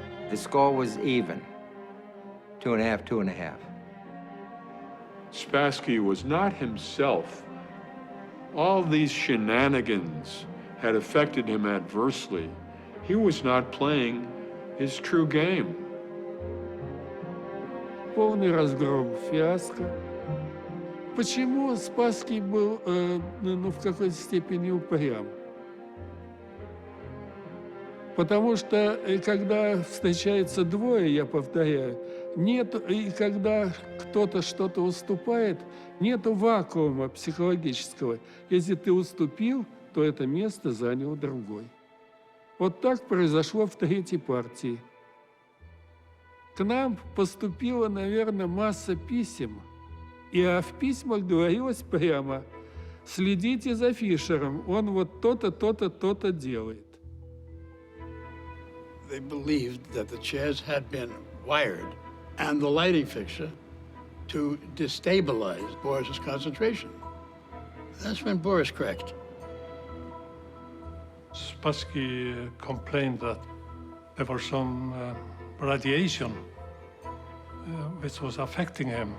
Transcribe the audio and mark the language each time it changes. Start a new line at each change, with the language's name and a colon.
English: The score was even. 2.5, 2.5. Spassky was not himself. All these shenanigans had affected him adversely. He was not playing his true game.
Russian: Полный разгром, фиаско. Почему Спасский был, в какой-то степени упрям? Потому что, когда встречается двое, я повторяю, нет, и когда кто-то что-то уступает, нету вакуума психологического. Если ты уступил, то это место занял другой. Вот так произошло в третьей партии. К нам поступила, наверное, масса писем, и в письмах говорилось прямо: следите за Фишером, он вот то-то, то-то, то-то делает.
English: They believed that the chairs had been wired and the lighting fixture to destabilize Boris's concentration. That's when Boris cracked. Spassky complained that there was some radiation which was affecting him.